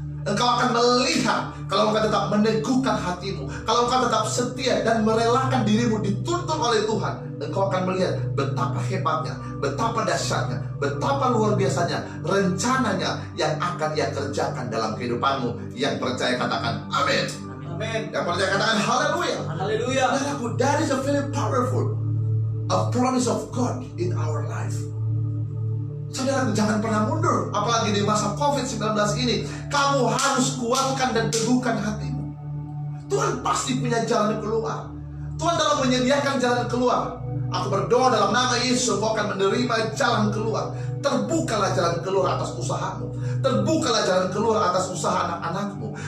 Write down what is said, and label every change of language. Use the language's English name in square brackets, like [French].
[Indonesian] Engkau akan melihat, kalau engkau tetap meneguhkan hatimu, kalau engkau tetap setia dan merelakan dirimu dituntun oleh Tuhan, engkau akan melihat betapa hebatnya, betapa dahsyatnya, betapa luar biasanya rencananya yang akan Ia kerjakan dalam kehidupanmu. Yang percaya katakan amin. Amin. Yang percaya katakan haleluya. Haleluya. [English] That is a very powerful a promise of God in our life. [Indonesian] Saudara, jangan pernah mundur. Apalagi di masa COVID-19 ini, kamu harus kuatkan dan teguhkan hatimu. Tuhan pasti punya jalan keluar. Tuhan dalam menyediakan jalan keluar. Aku berdoa dalam nama Yesus, engkau akan menerima jalan keluar. Terbukalah jalan keluar atas usahamu. Terbukalah jalan keluar atas usaha anak-anakmu.